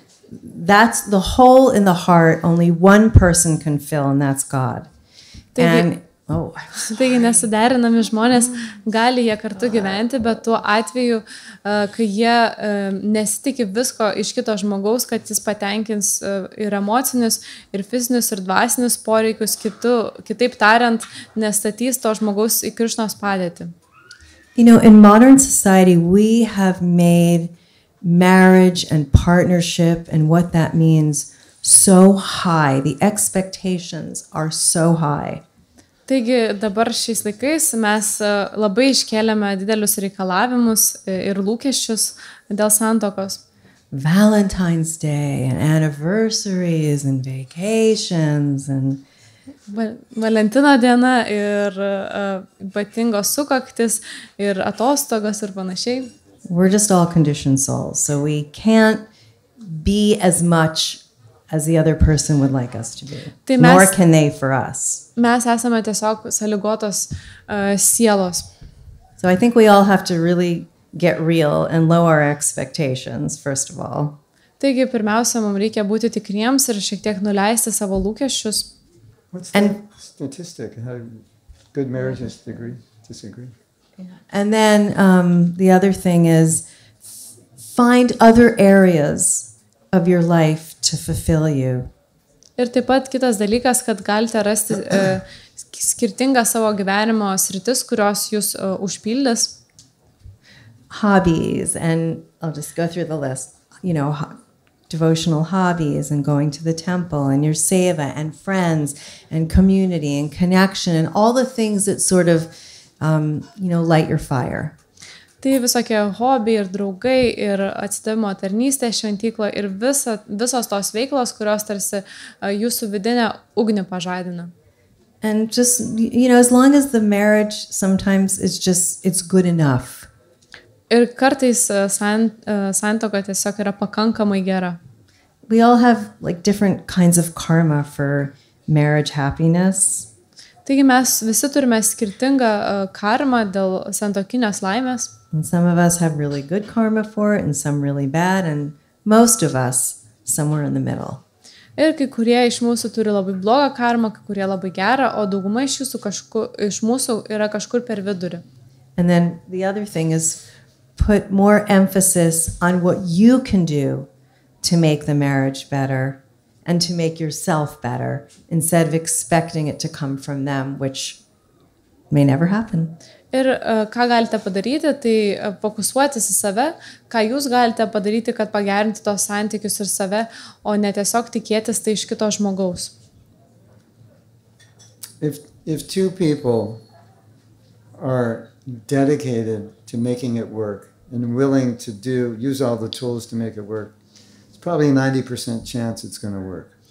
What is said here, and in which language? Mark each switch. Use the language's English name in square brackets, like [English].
[English] That's the hole in the heart only one person can fill, and that's God. And Oh, [Lithuanian] Taigi nesuderinami žmonės gali jie kartu gyventi, bet tuo atveju, kai jie nesitikė visko iš kito žmogaus, kad jis patenkins ir emocinius, ir fizinius, ir dvasinius poreikius, kitaip tariant, nestatys to žmogaus į Krišnos padėtį. [English] You know, in modern society, we have made marriage and partnership and what that means so high. The expectations are so high. [Lithuanian] Taigi dabar šiais laikais mes labai iškėlėme didelius reikalavimus ir lūkesčius dėl santokos. [English] Valentine's Day and anniversaries and vacations and [Lithuanian] Valentino diena ir ypatingos sukaktis ir atostogos ir panašiai. [English] we're just all conditioned souls, so we can't be as much as the other person would like us to be, [Lithuanian] Tai [English] nor [Lithuanian] mes- [English] can they for us. [Lithuanian] Mes esame tiesiog sąlygotos sielos. [English] So I think we all have to really get real and lower our expectations, first of all. [Lithuanian] Taigi pirmiausia, mums reikia būti tikriems ir šiek tiek nuleisti savo lūkesčius. [English] What's And- the statistic? How good marriages disagree? And then the other thing is find other areas of your life to fulfill you. [Lithuanian] Ir taip pat kitas dalykas, kad galite rasti skirtingą savo gyvenimo sritis, kurios jūs užpildys. [English] Hobbies, and I'll just go through the list, you know, devotional hobbies and going to the temple and your seva and friends and community and connection and all the things that sort of, you know, light your fire. [Lithuanian] Tai visokie hobiai ir draugai ir atsidavimo tarnystė šventykla ir visos tos veiklos, kurios tarsi jūsų vidinę ugnį pažadina. [English] And just, you know, as long as the marriage sometimes is just, it's good enough. [Lithuanian] Ir kartais santuoka tiesiog yra pakankamai gera. [English] We all have like different kinds of karma for marriage happiness. [Lithuanian] Taigi mes visi turime skirtingą karmą dėl santuokinės laimės. [English] And some of us have really good karma for it and some really bad, and most of us somewhere in the middle. [Lithuanian] Ir kai kurie iš mūsų turi labai blogą karmą, kai kurie labai gerą, o dauguma iš mūsų yra kažkur per vidurį. [English] And then the other thing is put more emphasis on what you can do to make the marriage better and to make yourself better instead of expecting it to come from them, which may never happen. [Lithuanian] Ir ką galite padaryti, tai fokusuotis į save, ką jūs galite padaryti, kad pagerinti tos santykius ir save, o ne tiesiog tikėtis tai iš kito žmogaus. [English] If two people are dedicated to making it work and willing to use all the tools to make it work, it's probably a 90% chance it's going to work.